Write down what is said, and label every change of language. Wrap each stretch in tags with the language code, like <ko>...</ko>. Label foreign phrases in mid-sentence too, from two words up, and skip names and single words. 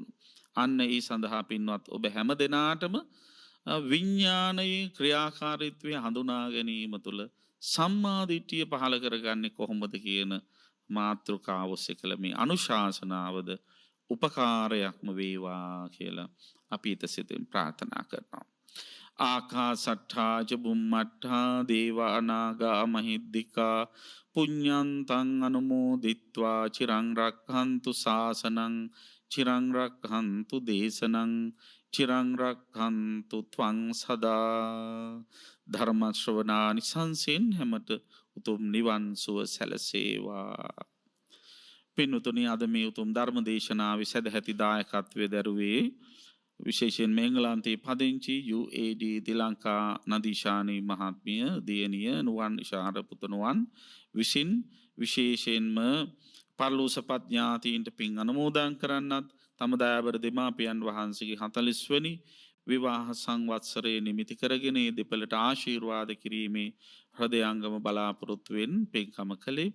<si>අන්න ඒ සඳහා පින්වත් ඔබ හැම දිනාටම විඥානයේ ක්‍රියාකාරීත්වය හඳුනා ගැනීම තුළ සම්මා දිට්ඨිය පහළ කරගන්නේ කොහොමද කියන මාතෘකාව ඔස්සේ කළ මේ අනුශාසනාවද උපකාරයක්ම වේවා කියලා අපි ඊටසිතින් ප්‍රාර්ථනා කරනවා.</si> <pi>ආකාසට්ඨා ච බුම්මට්ඨා දේවා නාග මහිද්దికා පුඤ්ඤන්තං අනුමෝදිත්වා චිරං රක්ඛන්තු ශාසනං චිරං රක්ඛන්තු දේශනං චිරං රක්ඛන්තු ත්වං සදා.</pi> <si>ධර්ම ශ්‍රවණානි සංසෙන් හැමත උතුම් නිවන් සුව සැලසේවා. පින්තුනි, අද මේ උතුම් ධර්ම දේශනාවේ සදැහැති දායකත්වයේ දරුවේ විශේෂයෙන් එංගලන්තයේ පදිංචි UAD දිලංකා නදීශානී මහත්මිය දියණිය නුවන් ඉෂාර පුතණුවන් විසින් විශේෂයෙන්ම පරලෝසපත් ඥාතීන්ට පින් අනුමෝදන් කරන්නත් තම දයාබර දෙමාපියන් වහන්සේගේ 40 වෙනි විවාහ සංවත්සරයේ නිමිති කරගෙන මේ දෙපළට ආශිර්වාද කිරීමේ හෘදයාංගම බලාපොරොත්තු වෙන පින්කම කළේ.</si>